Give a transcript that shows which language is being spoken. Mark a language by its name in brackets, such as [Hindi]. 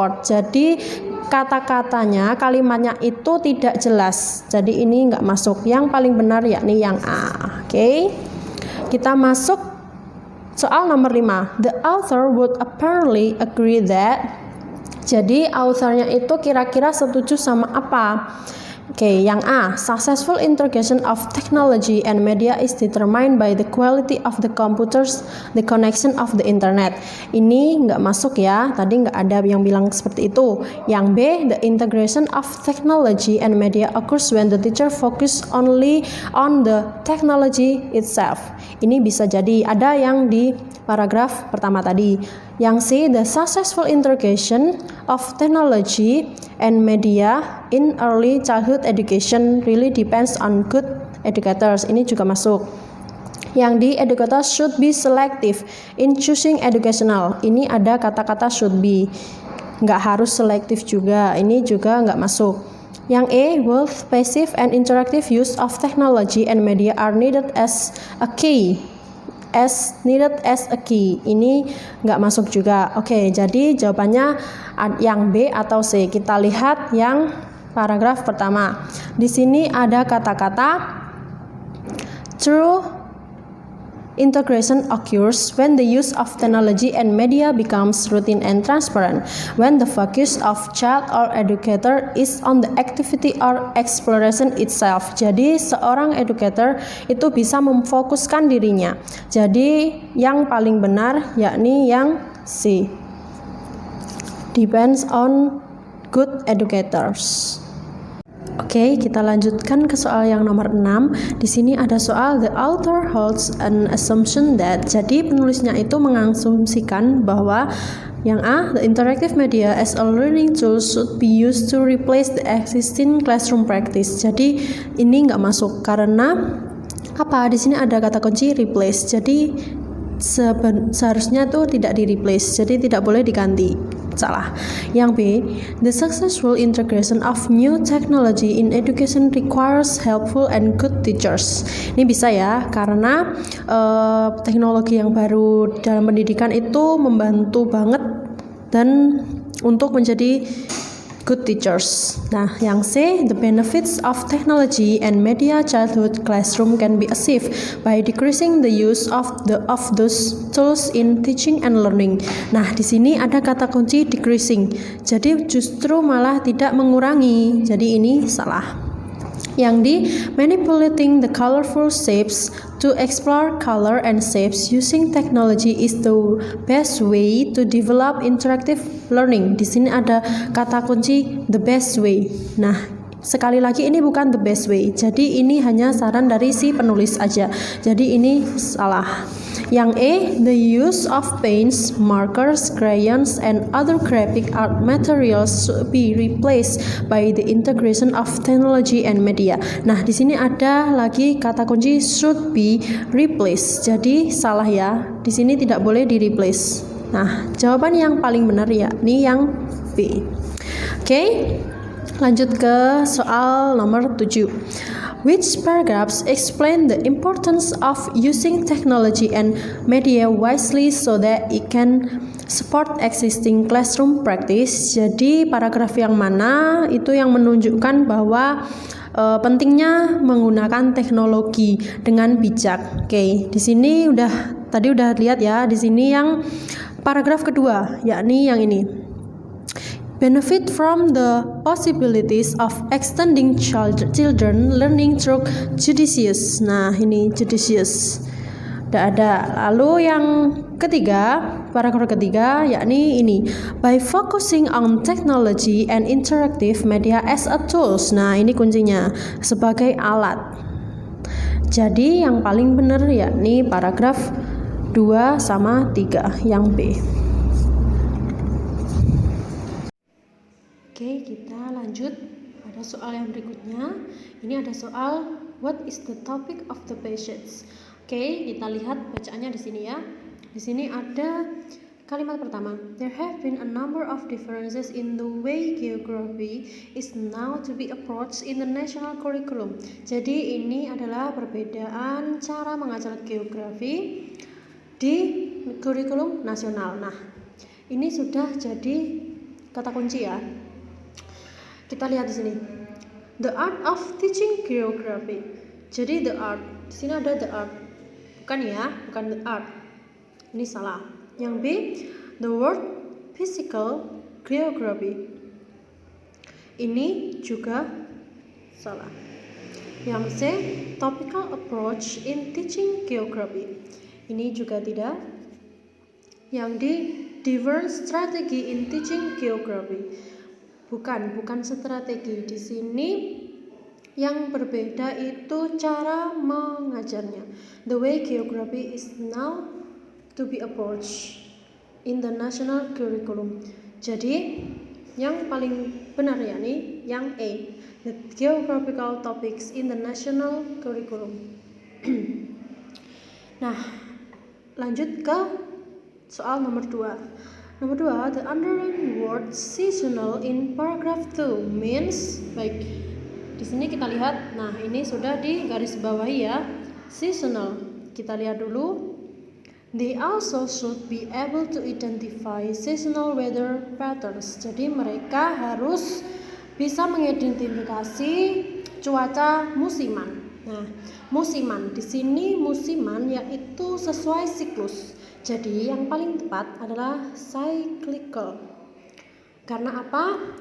[Indonesian] Jadi kata-katanya, kalimatnya itu tidak jelas. Jadi ini nggak masuk. Yang paling benar yakni yang A. Oke. Kita masuk soal nomor 5. [English] The author would apparently agree that. [Indonesian] Jadi authornya itu kira-kira setuju sama apa? Oke, yang A, [English] successful integration of technology and media is determined by the quality of the computers, the connection of the internet. [Indonesian] Ini nggak masuk ya, tadi nggak ada yang bilang seperti itu. [English] Yang B, the integration of technology and media occurs when the teacher focus only on the technology itself. [Indonesian] Ini bisa jadi ada yang di paragraf pertama tadi. [English] Yang C, the successful integration of technology and media in early childhood education really depends on good educators. [Indonesian] Ini juga masuk. [English] Yang D, educators should be selective in choosing educational. [Indonesian] Ini ada kata-kata should be. Nggak harus selektif juga. Ini juga nggak masuk. Yang A, [English] both passive and interactive use of technology and media are needed as a key. [Indonesian] Ini nggak masuk juga. Oke, jadi jawabannya yang B atau C. Kita lihat yang paragraf pertama. Di sini ada kata-kata [English] true integration occurs when the use of technology and media becomes routine and transparent, when the focus of child or educator is on the activity or exploration itself. [Indonesian] Jadi seorang educator itu bisa memfokuskan dirinya. Jadi yang paling benar yakni yang C. [English] Depends on good educators. [Indonesian] Oke, kita lanjutkan ke soal yang nomor 6. Di sini ada soal [English] the author holds an assumption that. [Indonesian] Jadi penulisnya itu mengasumsikan bahwa yang A, [English] the interactive media as a learning tool should be used to replace the existing classroom practice. [Indonesian] Jadi ini nggak masuk karena apa? Di sini ada kata kunci replace. Jadi seharusnya tuh tidak di replace. Jadi tidak boleh diganti. Salah. [English] Yang B, the successful integration of new technology in education requires helpful and good teachers. [Indonesian] Ini bisa ya, karena teknologi yang baru dalam pendidikan itu membantu banget dan untuk menjadi [English] good teachers. Nah, yang C, the benefits of technology and media childhood classroom can be achieved by decreasing the use of those tools in teaching and learning. [Indonesian] Nah, di sini ada kata kunci decreasing. Jadi justru malah tidak mengurangi. Jadi ini salah. Yang D, [English] manipulating the colorful shapes to explore color and shapes using technology is the best way to develop interactive learning. [Indonesian] Di sini ada kata kunci [English] the best way. [Indonesian] Nah, sekali lagi ini bukan [English] the best way. [Indonesian] Jadi ini hanya saran dari si penulis aja. Jadi ini salah. [English] Yang A, the use of paints, markers, crayons, and other graphic art materials should be replaced by the integration of technology and media. [Indonesian] Nah, di sini ada lagi kata kunci [English] should be replaced. [Indonesian] Jadi salah ya. Di sini tidak boleh di-replace. Nah, jawaban yang paling benar yakni yang B. Oke. Lanjut ke soal nomor 7. [English] Which paragraphs explain the importance of using technology and media wisely so that it can support existing classroom practice? [Indonesian] Jadi paragraf yang mana itu yang menunjukkan bahwa pentingnya menggunakan teknologi dengan bijak. Oke, di sini tadi udah lihat ya, di sini yang paragraf kedua yakni yang ini. [English] Benefit from the possibilities of extending children learning through judicious. [Indonesian] Nah, ini judicious. Tidak ada. Lalu yang ketiga, paragraf ketiga yakni ini. [English] By focusing on technology and interactive media as a tools. [Indonesian] Nah, ini kuncinya sebagai alat. Jadi yang paling benar yakni paragraf 2 sama 3 yang B. Oke, kita lanjut pada Nah, soal yang berikutnya, ini ada soal [English] what is the topic of the passage. [Indonesian] Oke, kita lihat bacaannya di sini ya. Di sini ada kalimat pertama. [English] There have been a number of differences in the way geography is now to be approached in the national curriculum. [Indonesian] Jadi ini adalah perbedaan cara mengajar geografi di kurikulum nasional. Nah, ini sudah jadi kata kunci ya. Kita lihat di sini. [English] The art of teaching geography. [Indonesian] Jadi the art. Di sini ada the art. Bukan ya, bukan the art. Ini salah. [English] Yang B, the word physical geography. [Indonesian] Ini juga salah. [English] Yang C, topical approach in teaching geography. [Indonesian] Ini juga tidak. [English] Yang D, diverse strategy in teaching geography. [Indonesian] Bukan strategi. Di sini yang berbeda itu cara mengajarnya. [English] The way geography is now to be approached in the national curriculum. [Indonesian] Jadi yang paling benar ya nih yang A, [English] the geographical topics in the national curriculum. [Indonesian] Nah, lanjut ke soal nomor 2. [English] Nomor 2, the underlined word seasonal in paragraph 2 means, [Indonesian] baik. Di sini kita lihat, nah ini sudah di garis bawahi ya, seasonal. Kita lihat dulu. [English] They also should be able to identify seasonal weather patterns. [Indonesian] Jadi mereka harus bisa mengidentifikasi cuaca musiman. Nah, musiman di sini musiman yaitu sesuai siklus. Jadi yang paling tepat adalah cyclical. Karena apa?